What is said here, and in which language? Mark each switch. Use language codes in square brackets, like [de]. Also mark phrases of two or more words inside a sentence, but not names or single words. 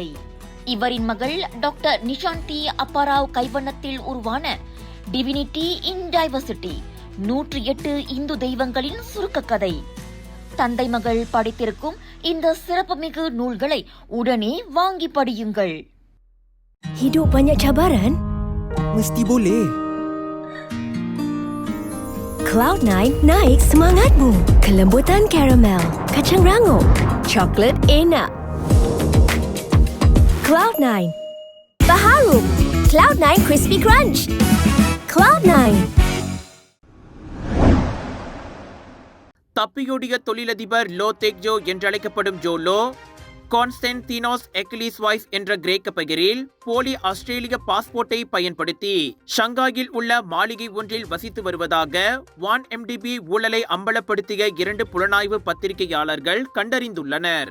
[ta] இவரின் மகள் டாக்டர் நிஷாந்தி அப்பாராவ் கைவண்ணத்தில் உருவான டிவினிட்டி இன் டைவர்சிட்டி 108 இந்து தெய்வங்களின் சுருக்க கதை. தந்தை மகள் படித்திருக்கும் இந்த சிறப்புமிகு நூல்களை உடனே வாங்கி படியுங்கள். [ms] Hidup banyak cabaran? Mesti boleh. Cloud9 naik semangatmu. Kelembutan karamel, kacang rangup, coklat enak. Cloud9. Baharum. Cloud9 Crispy Crunch. Cloud9. [ta] தப்பியோடிய தொழிலதிபர் லோ தெக்ஜோ என்றழைக்கப்படும் ஜோலோ கான்ஸ்டன்டினோஸ் எக்லிஸ் வைஸ் என்ற கிரேக்க பெயரில் போலி ஆஸ்திரேலிய பாஸ்போர்ட்டை பயன்படுத்தி ஷங்காயில் உள்ள மாளிகை ஒன்றில் வசித்து வருவதாக 1MDB ஊழலை அம்பலப்படுத்திய 2 புலனாய்வு பத்திரிகையாளர்கள் கண்டறிந்துள்ளனர்.